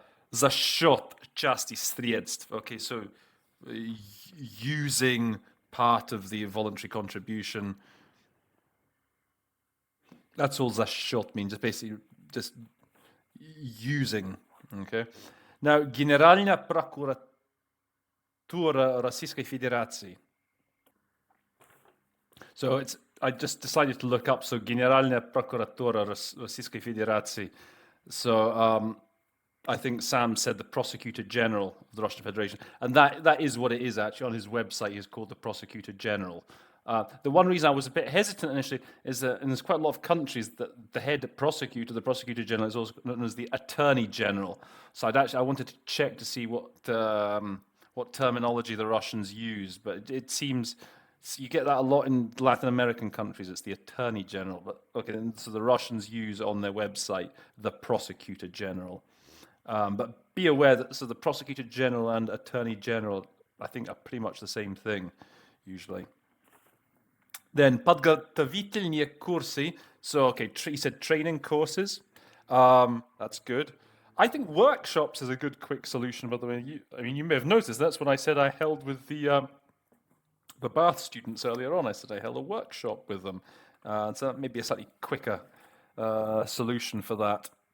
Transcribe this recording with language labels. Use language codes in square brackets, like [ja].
[en] За счет части средств. Okay, so using part of the voluntary contribution. That's all за счет means. It's basically just using. Okay. [ru] Now, Генеральная прокуратура Российской Федерации. [en] So I just decided to look up. [ru] So Генеральная прокуратура Российской Федерации. [en] So I think Sam said the Prosecutor General of the Russian Federation, and that is what it is actually. On his website, he's called the Prosecutor General. The one reason I was a bit hesitant initially is that, and there's quite a lot of countries that the head prosecutor, the prosecutor general, is also known as the attorney general. So I wanted to check to see what terminology the Russians use, but it seems you get that a lot in Latin American countries. It's the attorney general, but okay. So the Russians use on their website the prosecutor general. But be aware that the prosecutor general and attorney general, I think, are pretty much the same thing, usually. [ru] Then подготовительные курсы. [en] So, okay, he said training courses. That's good. I think workshops is a good quick solution, by the way. You may have noticed that's what I said I held with the Bath students earlier on. I said I held a workshop with them. So that may be a slightly quicker solution for that.